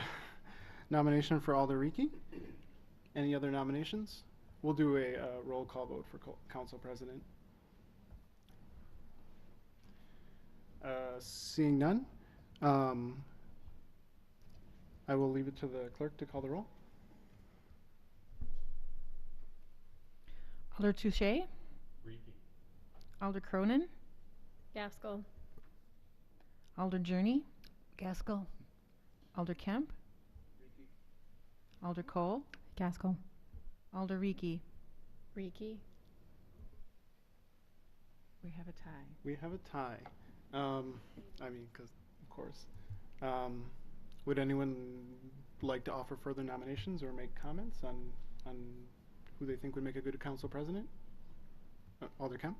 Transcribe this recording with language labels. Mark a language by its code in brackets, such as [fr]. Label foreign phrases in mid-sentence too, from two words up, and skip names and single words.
[en] Nomination for Alder Rieke. Any other nominations? We'll do a roll call vote for council president. Seeing none, I will leave it to the clerk to call the roll. Alder Touche. Alder Cronin. Gaskell. Alder Journey. Gaskell. Alder Kemp. Alder Cole. Gaskell. Alder Rieke. Rieke. We have a tie. We have a tie. I mean, because, of course. Would anyone like to offer further nominations or make comments on who they think would make a good council president? Alder Kemp?